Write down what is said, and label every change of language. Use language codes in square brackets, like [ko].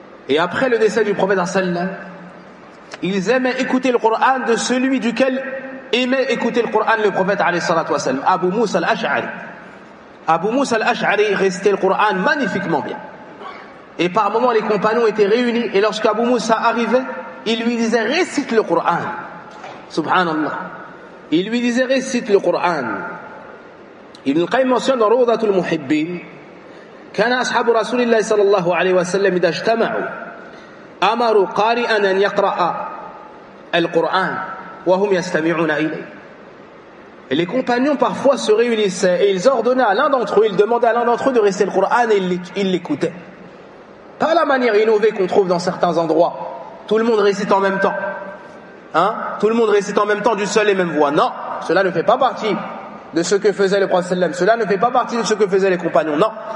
[fr] Et après le décès du prophète, Ils aimaient écouter le Coran de celui duquel aimait écouter le Coran le prophète alayhi salatu wasalam, Abu Musa al-Ash'ari. Abu Musa al-Ash'ari récitait le Coran magnifiquement bien. Et par moments, les compagnons étaient réunis, et lorsqu'Abu Musa arrivait, il lui disait, récite le Coran. Subhanallah. Il lui disait, récite le Coran. Ibn Qayyim mentionne dans Rawdatul Muhibbin, [ar] كان أصحاب رسول الله صلى الله عليه وسلم إذا اجتمعوا أمروا قارئا أن يقرأ القرآن وهم يستمعون إليه. [fr] Et les compagnons parfois se réunissaient et ils ordonnaient à l'un d'entre eux, ils demandaient à l'un d'entre eux de réciter le Coran et ils l'écoutaient. Pas la manière innovée qu'on trouve dans certains endroits. Tout le monde récite en même temps. Hein? Tout le monde récite en même temps du seul et même voix. Non, cela ne fait pas partie de ce que faisait le prophète sallallahu alayhi wa sallam. Cela ne fait pas partie de ce que faisaient les compagnons. Non.